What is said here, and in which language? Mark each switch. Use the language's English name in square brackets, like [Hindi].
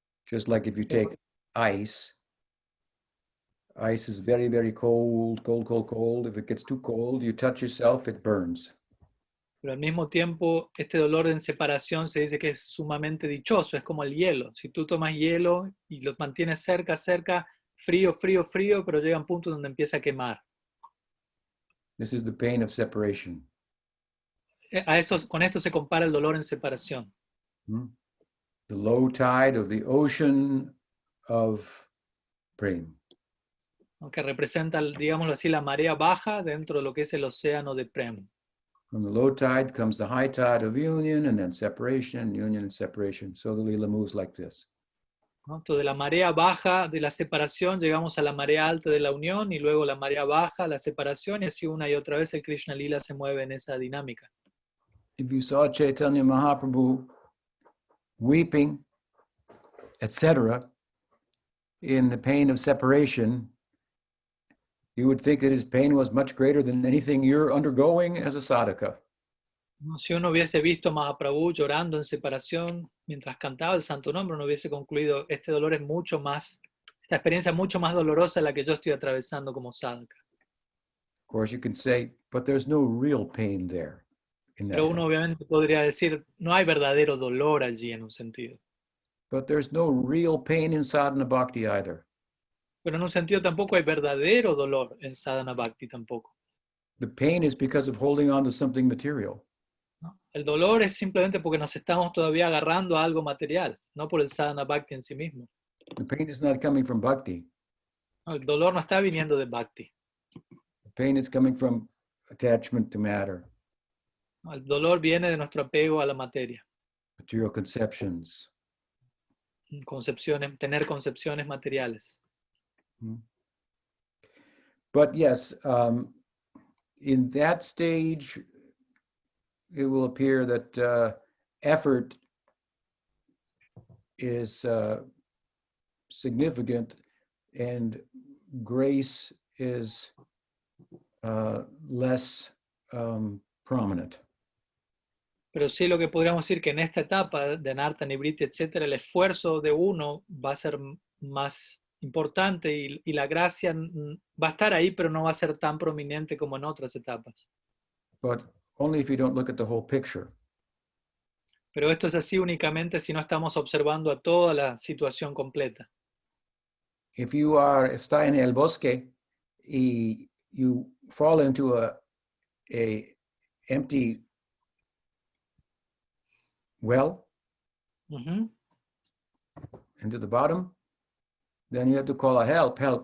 [English] Just like if you take ice is very, very cold, cold, cold, cold. If it gets too cold, you touch yourself, it burns. [Spanish] Pero al mismo tiempo, este dolor en separación se dice que es sumamente dichoso, es como el hielo. Si tú tomas hielo y lo mantienes cerca, frío, frío, frío, pero llega un punto donde empieza a quemar. [English] This is the pain of separation. [Spanish] Con esto se compara el dolor en separación. [English] The low tide of the ocean of prema. [Spanish] Que representa, digámoslo así, la marea baja dentro de lo que es el océano de prema. [English] From the low tide comes the high tide of union, and then separation, union, and separation. So the lila moves like this. [Spanish] Entonces, de la marea baja de la separación llegamos a la marea alta de la unión y luego la marea baja, la separación, y así una y otra vez el Krishna Lila se mueve en esa dinámica. [English] If you saw Chaitanya Mahaprabhu weeping, etc., in the pain of separation, you would think that his pain was much greater than anything you're undergoing as a sadhaka. [Spanish] Si uno hubiese visto a Mahaprabhu llorando en separación mientras cantaba el santo nombre, uno hubiese concluido, este dolor es mucho más, esta experiencia es mucho más dolorosa de la que yo estoy atravesando como sadhaka. [English] Of course, you can say, but there's no real pain there. [Spanish] Pero uno obviamente podría decir, no hay verdadero dolor allí en un sentido. [English] But there's no real pain in sadhana bhakti either. [Spanish] Pero en un sentido tampoco hay verdadero dolor en sadhana bhakti tampoco. [English] The pain is because of holding on to something material. [Spanish] ¿No? El dolor es simplemente porque nos estamos todavía agarrando a algo material, no por el sadhana bhakti en sí mismo. [English] The pain is not coming from bhakti. [Spanish] No, el dolor no está viniendo de bhakti. [English] The pain is coming from attachment to matter. [Spanish] No, el dolor viene de nuestro apego a la materia. [English] Material conceptions. [Spanish] Tener concepciones materiales. [English] But yes, in that stage, it will appear that effort is significant and grace is less prominent. [Spanish] Pero sí lo que podríamos decir que en esta etapa de Anartha, Nibriti, etcétera, el esfuerzo de uno va a ser más importante y la gracia va a estar ahí, pero no va a ser tan prominente como en otras etapas. [English] But only if you don't look at the whole picture. [Spanish] Pero esto es así únicamente si no estamos observando a toda la situación completa. [English] If [Spanish] está en el bosque y [English] you fall into a empty well, into the bottom, then you have to call a help.